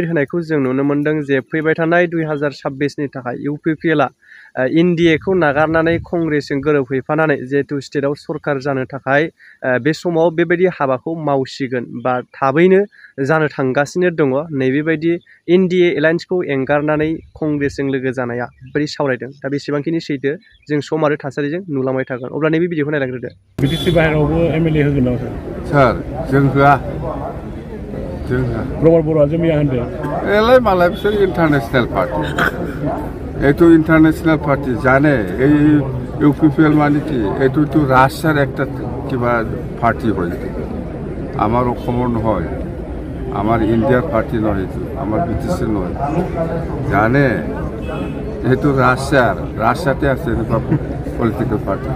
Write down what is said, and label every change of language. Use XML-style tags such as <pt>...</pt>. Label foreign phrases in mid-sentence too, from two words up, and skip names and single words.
<brx>होनायखौ जों नुनो मोनदों जे फैबाय थानाय 2026 नि थाखाय इउपिपिएलआ एनडिएखौ नागारनानै कंग्रेसजों गोरोबहैफानानै जिहेतु स्टेटआव सरकार जानो थाखाय बे समाव बेबायदि हाबाखौ मावसिगोन बा थाबैनो जानो थांगासिनो दङ नैबेबायदि एनडिए एलायन्सखौ एंगारनानै कंग्रेसजों लोगो जानाया बोरै सावरायदों दा बेसेबांखिनि सैथो जों सम आरो थासारिजों नुलांबाय थागोन अब्ला नैबे भिडिअखौ नायलांग्रोदो बिटिसि बाहेरावबो एमएलए होगोन नामा सार जों होआ प्रमद बर'आ जमिया होनदों</brx> <as>এলাই মালাই পিছত</as> <en>international party</en> <as>এইটো</as> <en>international party</en> <as>জানে এই ইউপিপিএল মানে কি এইটোতো ৰাছিয়াৰ একটা কিবা পাৰ্টি হয় আমাৰ অসমৰ নহয় আমাৰ ইণ্ডিয়াৰ পাৰ্টি নহয় এইটো আমাৰ বিটিচি নহয় জানে এইটো ৰাছিয়াতে আছে এনেকুৱা</as> <en>political party</en>